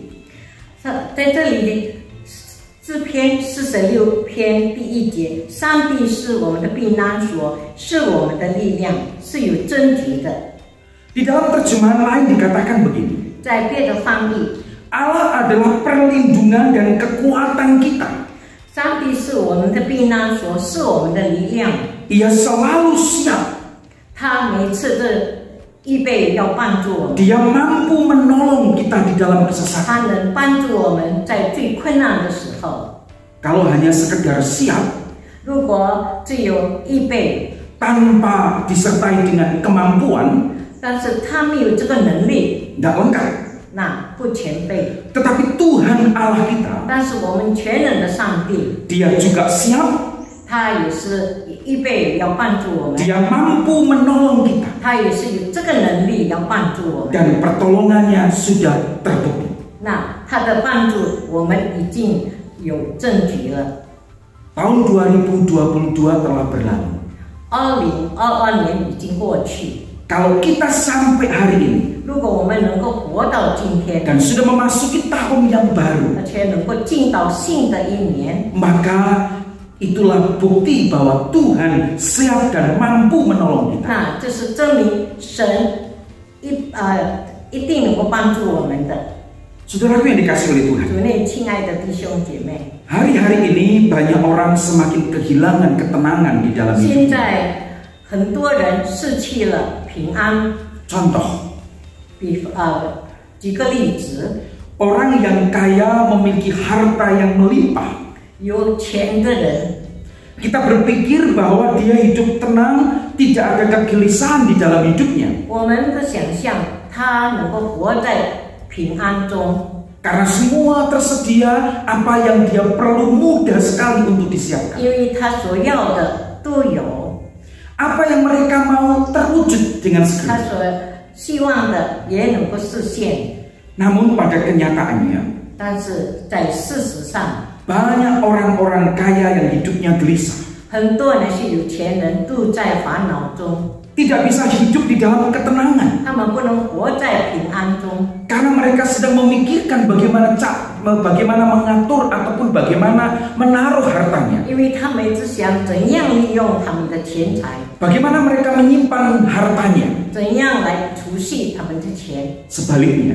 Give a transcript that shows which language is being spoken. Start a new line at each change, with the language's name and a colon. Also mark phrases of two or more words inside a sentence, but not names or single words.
Chinese: 在这里的诗篇46篇第1节，上帝是我们的避难所，是我们的力量，是有证据的。
Indonesian: Di dalam terjemahan lain dikatakan begini.
Chinese: 在别的翻译，
Indonesian: Allah adalah perlindungan dan kekuatan kita.
Chinese: 上帝是我们的避难所，是我们的力量。
Indonesian: Ia selalu siap.
Chinese: 他每次的预备要帮助我们，
Indonesian: Dia mampu menolong kita di dalam kesesakan.
Chinese: 他能帮助我们在最困难的时候。
Indonesian: Kalau hanya sekedar siap
Chinese: 如果只有预备，
Indonesian: tanpa disertai dengan kemampuan,
Chinese: 但是他没有这个能力，
Indonesian: tidak lengkap.
Chinese: 那不全备。
Indonesian: Tetapi Tuhan Allah kita,
Chinese: 但是我们全能的上帝，
Indonesian: Dia juga siap.
Chinese: 他也是预备要帮助我们，
Indonesian: Dia mampu menolong kita.
Chinese: 他也是有这个能力要帮助我们。
Indonesian: Dan pertolongannya sudah terbukti.
Chinese: 那他的帮助，我们已经有证据了。
Indonesian: Tahun 2022 telah berlalu.
Chinese: 2022 年已经过去，
Indonesian: Kalau kita sampai hari ini
Chinese: 如果我们能够活到今天，
Indonesian: dan sudah memasuki tahun yang baru,
Chinese: 而且能够进到新的一年，
Indonesian: maka itulah bukti bahwa Tuhan siap dan mampu menolong kita.
Chinese: 那这是证明神一定能够帮助我们的。
Indonesian: Saudaraku yang dikasihi oleh Tuhan,
Chinese: 主内亲爱的弟兄姐妹，
Indonesian: hari-hari ini banyak orang semakin kehilangan ketenangan di dalam
Chinese: 现
Indonesian: hidup.
Chinese: 在很多人失去了平安。
Indonesian: Contoh,
Chinese: 举个例子，
Indonesian: orang yang kaya memiliki harta yang melimpah.
Chinese: 有钱的人，
Indonesian: Kita berpikir bahwa dia hidup tenang, tidak ada kegelisahan di dalam hidupnya.
Chinese: 我们的想象他能够活在平安中，
Indonesian: Karena semua tersedia, apa yang dia perlu mudah sekali untuk disiapkan.
Chinese: 因为他所要的都有，
Indonesian: Apa yang mereka mau terwujud dengan
Chinese: 他
Indonesian: segera.
Chinese: 所希望的也能够实现。
Indonesian: Namun pada kenyataannya,
Chinese: 但是在事实上，
Indonesian: banyak orang-orang kaya yang hidupnya gelisah.
Chinese: 很多那些有钱人都在烦恼中，
Indonesian: Tidak bisa hidup di dalam ketenangan.
Chinese: 他们不能活在平安中，
Indonesian: Karena mereka sedang memikirkan bagaimana mengatur ataupun bagaimana menaruh hartanya.
Chinese: 因为他们只想怎样利用他们的钱财，
Indonesian: Bagaimana mereka menyimpan hartanya.
Chinese: 怎样来储蓄他们的钱。
Indonesian: Sebaliknya,